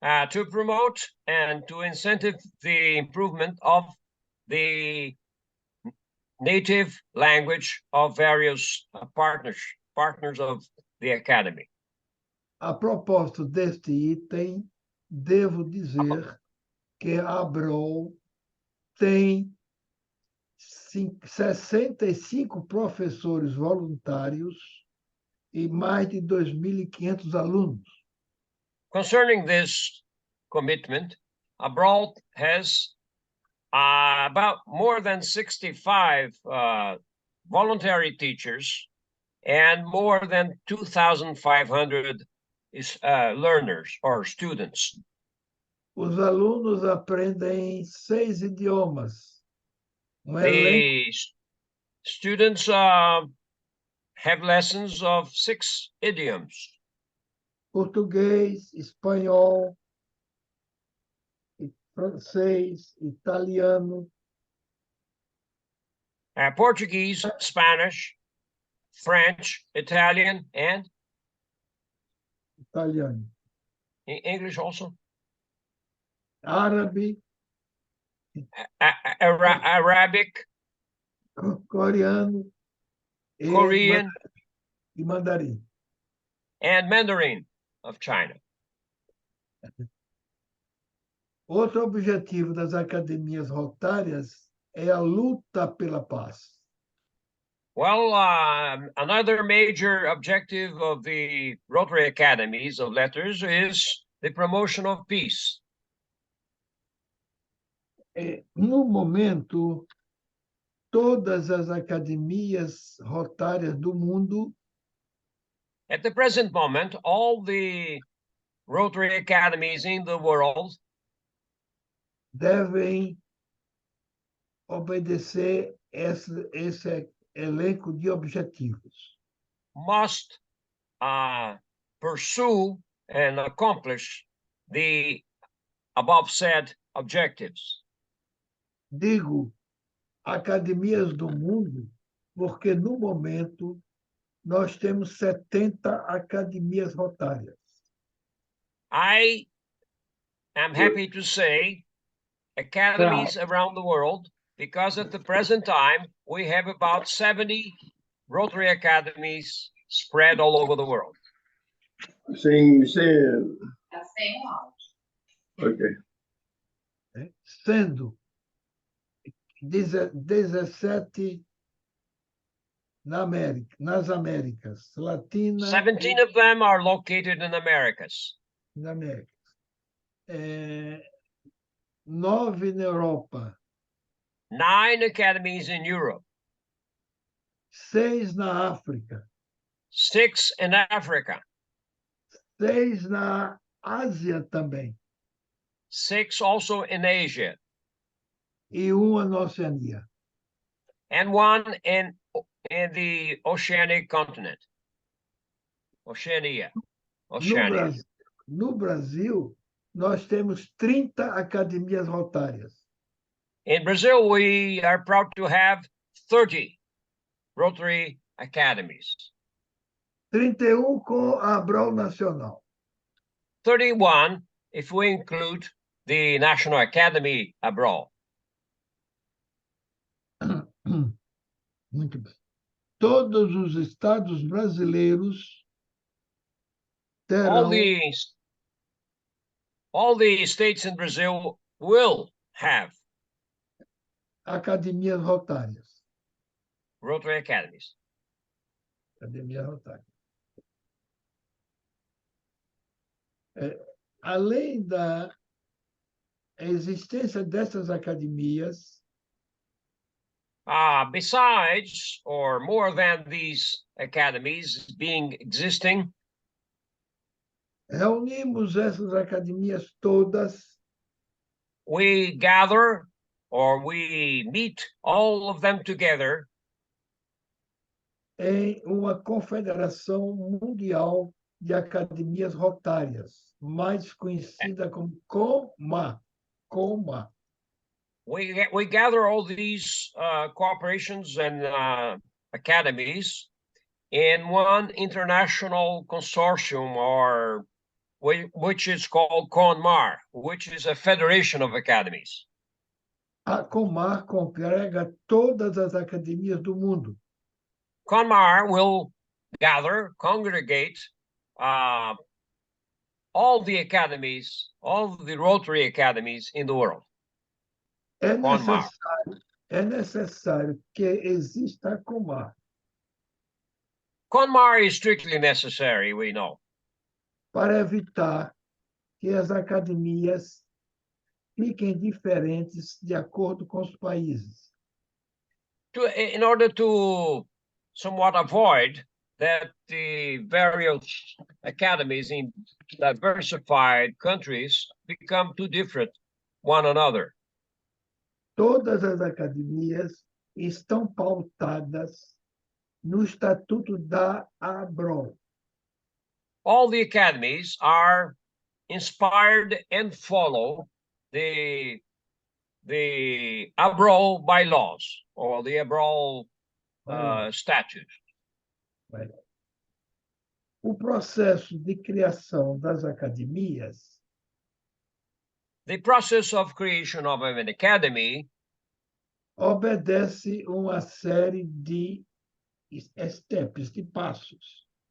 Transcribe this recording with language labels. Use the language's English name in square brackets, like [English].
[English] To promote and to incentive the improvement of the native language of various partners of the Academy. [Portuguese] A propósito deste item, devo dizer que a Abrol tem 65 professores voluntários e mais de 2.500 alunos. [English] Concerning this commitment, Abrol has about more than 65 voluntary teachers and more than 2,500 learners or students. [Portuguese] Os alunos aprendem 6 idiomas. [English] The students have lessons of 6 idioms. [Portuguese] Português, espanhol, francês, italiano. [English] Portuguese, Spanish, French, Italian, and? [Portuguese] Italiano. [English] English also? [Portuguese] Árabe. [English] Arabic. [Portuguese] Coreano. [English] Korean. [Portuguese] E mandarim. [English] And Mandarin of China. [Portuguese] Outro objetivo das academias rotárias é a luta pela paz. [English] Well, another major objective of the Rotary Academies of Letters is the promotion of peace. [Portuguese] No momento, todas as academias rotárias do mundo [English] At the present moment, all the Rotary academies in the world [Portuguese] devem obedecer esse elenco de objetivos. [English] must pursue and accomplish the above said objectives. [Portuguese] Digo academias do mundo, porque no momento nós temos 70 academias rotárias. [English] I am happy to say academies around the world, because at the present time we have about 70 Rotary academies spread all over the world. Sem. Ok. [Portuguese] Sendo 17 nas Américas Latina [English] 17 of them are located in Americas. [Portuguese] e na América. 9 na Europa, [English] 9 academies in Europe, [Portuguese] 6 na África, [English] 6 in Africa, [Portuguese] 6 na Ásia também, [English] 6 also in Asia, [Portuguese] e uma na Oceania. [English] and 1 in the Oceanic continent. [Portuguese] Oceania. No Brasil, nós temos 30 academias rotárias. [English] In Brazil, we are proud to have 30 Rotary academies. [Portuguese] 31 com a Abrol Nacional. [English] 31 if we include the National Academy Abrol. [Portuguese] Muito bem. Todos os estados brasileiros terão [English] all the states in Brazil will have [Portuguese] academias rotárias. [English] Rotary academies. [Portuguese] Academia rotária. Além da existência dessas academias, [English] besides, or more than these academies being existing, [Portuguese] reunimos essas academias todas [English] we gather or we meet all of them together [Portuguese] em uma confederação mundial de academias rotárias, mais conhecida como COMA. [English] We gather all these cooperations and academies in one international consortium, or which is called CONMAR, which is a federation of academies. [Portuguese] A COMAR congrega todas as academias do mundo. [English] CONMAR will congregate all the academies, all the Rotary academies in the world. [Portuguese] É necessário que exista a COMAR. [English] CONMAR is strictly necessary, we know, [Portuguese] para evitar que as academias fiquem diferentes de acordo com os países. [English] In order to somewhat avoid that the various academies in diversified countries become too different one another. [Portuguese] Todas as academias estão pautadas no Estatuto da Abrol. [English] All the academies are inspired and follow the Abrol bylaws, or the Abrol statutes. [Portuguese] O processo de criação das academias, [English] the process of creation of an academy, [Portuguese] obedece uma série de steps, de passos.